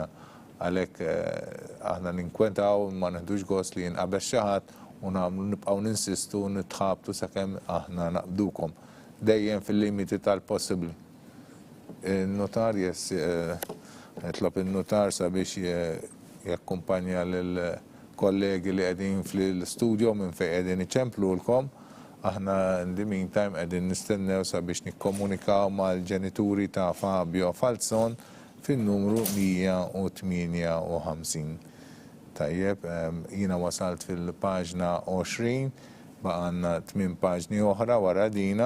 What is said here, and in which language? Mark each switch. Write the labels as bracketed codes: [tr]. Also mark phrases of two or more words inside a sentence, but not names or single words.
[mt] Għalhekk aħna ninkwetaw ma neħdux gost li jinqabeż xi ħadd u nibqgħu ninsistu nitħabtu sakemm aħna naqbdukom. Dejjem fil-limiti tal-possibbli. Il-notar jitlob il-notar sabiex jakkumpanja lil kollegi li qegħdin fl-studio minn fejn qegħdin iċemplulkom. Aħna [en] in the meantime [mt] qegħdin nistennew sabiex nikkomunikaw mal-ġenituri ta' Fabio Falzon fin-numru 158. Tajjeb, jiena wasalt fil-paġna 20, baqgħanna 8 paġni oħra wara dina.